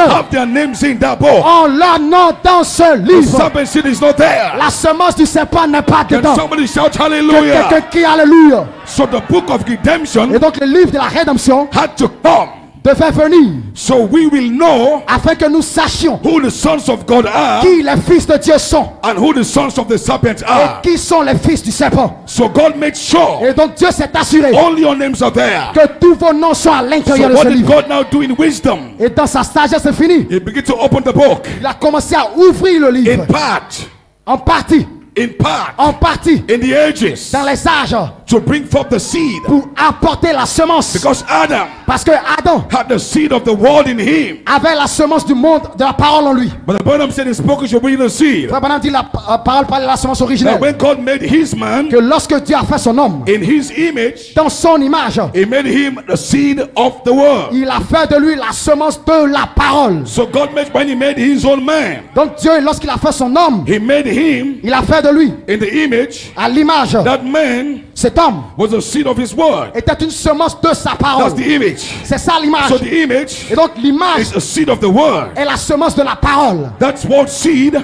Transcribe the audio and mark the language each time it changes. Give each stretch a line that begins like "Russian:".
English: have their names in that book.
French: ont leur nom dans ce
English: The
French: livre.
English: serpent seed is not there.
French: La semence du serpent n'est pas
English: Can
French: dedans.
English: somebody shout
French: Que
English: hallelujah?
French: quelqu'un crie alléluia.
English: So the book of redemption
French: Et donc le livre de la rédemption
English: had to come
French: devait venir
English: so we will know
French: afin que nous sachions
English: who the sons of God are
French: qui les fils de Dieu sont
English: and who the sons of the serpent
French: et
English: are.
French: qui sont les fils du serpent.
English: So God made sure
French: Et donc Dieu s'est assuré
English: all your names are there.
French: que tous vos noms sont à
English: So
French: l'intérieur de
English: what
French: ce
English: did
French: livre.
English: God now do in wisdom?
French: Et dans sa sagesse infinie,
English: He began to open the book
French: il a commencé à ouvrir le
English: in
French: livre
English: part,
French: en partie,
English: in in the ages
French: dans les âges
English: to bring forth the seed.
French: pour apporter la semence.
English: Because Adam
French: Parce que Adam
English: had the seed of the world in him.
French: avait la semence du monde, de la parole en lui.
English: But the Bible said in spoken should bring the seed.
French: Frère Branham dit la parole parlait de la semence
English: That
French: originelle.
English: when God made his man
French: Que lorsque Dieu a fait son homme
English: in his image,
French: dans son image,
English: he made him the seed of the world.
French: il a fait de lui la semence de la parole.
English: So God made, when he made his own man,
French: Donc Dieu, lorsqu'il a fait son homme,
English: he made him
French: il a fait de lui
English: in the image.
French: à l'image.
English: That man
French: Cet homme
English: was the seed of his word.
French: était une semence de sa parole.
English: That's the image.
French: C'est ça l'image.
English: So the image
French: Et donc l'image
English: is a seed of the word.
French: est la semence de la parole.
English: That's what seed